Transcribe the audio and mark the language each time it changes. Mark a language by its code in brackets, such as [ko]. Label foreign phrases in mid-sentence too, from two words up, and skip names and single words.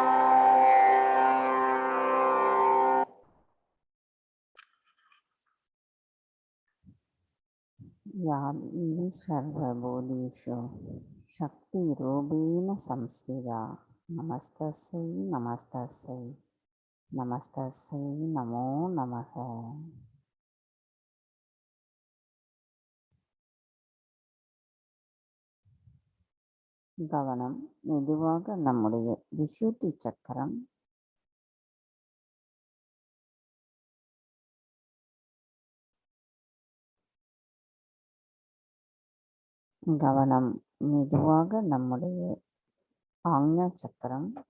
[sa] यानि सर्वभूतेषु शक्तिरूपेण संस्थिता नमस्तस्यै नमस्तस्यै नमस्तस्यै नमो नमः. [ta] கவனம் மெதுவாக நம்முடைய விசுத்தி சக்கரம். கவனம் மெதுவாக நம்முடைய ஆக்ஞா சக்கரம்.